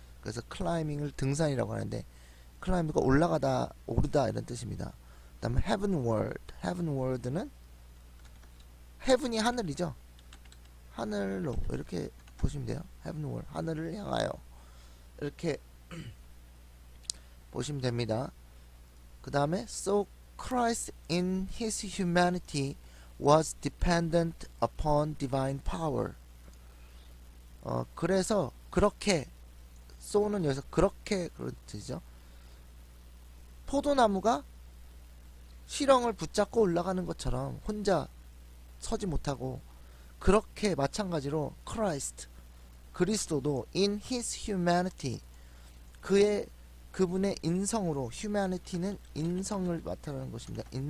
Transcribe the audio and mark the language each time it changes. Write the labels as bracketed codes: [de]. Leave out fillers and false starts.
[ko] 그래서 클라이밍을 등산이라고 하는데 클라이밍가 올라가다 오르다 이런 뜻입니다. 그 다음에 heavenward는 heaven이 하늘이죠. 하늘로 이렇게 보시면 돼요. heavenward 하늘을 향하여 이렇게 보시면 됩니다. 그 다음에 [en] so Christ in his humanity was dependent upon divine power. [ko] 그래서 그렇게 so는 여기서 그렇게 그런 뜻이죠. 포도나무가 시렁을 붙잡고 올라가는 것처럼 혼자 서지 못하고 그렇게 마찬가지로 Christ 그리스도도 [en] in his humanity [ko] 그분의 인성으로 humanity는 인성을 나타내는 것입니다.